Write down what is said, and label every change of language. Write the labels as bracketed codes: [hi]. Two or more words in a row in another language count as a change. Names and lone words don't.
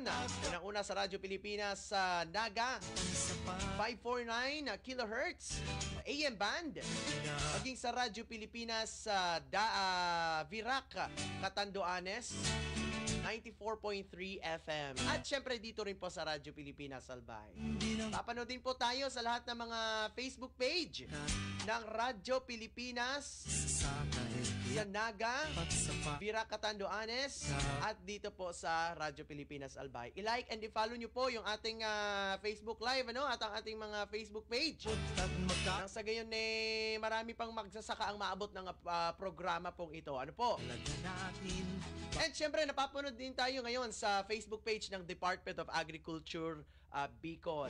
[tl] Unang-una sa Radyo Pilipinas sa Naga, 549 kHz AM band. Maging sa Radyo Pilipinas sa Virac, Catanduanes, 94.3 FM. At syempre dito rin po sa Radyo Pilipinas Albay. Papanoodin po tayo sa lahat ng mga Facebook page ng Radyo Pilipinas sa Naga, Virac, Catanduanes, at dito po sa Radyo Pilipinas Albay. I-like and i-follow nyo po yung ating Facebook Live, ano, at ang ating mga Facebook page. Nang sa gayon marami pang magsasaka ang maabot ng programa pong ito. Ano po? And syempre, napapanood din tayo ngayon sa Facebook page ng Department of Agriculture Bicol.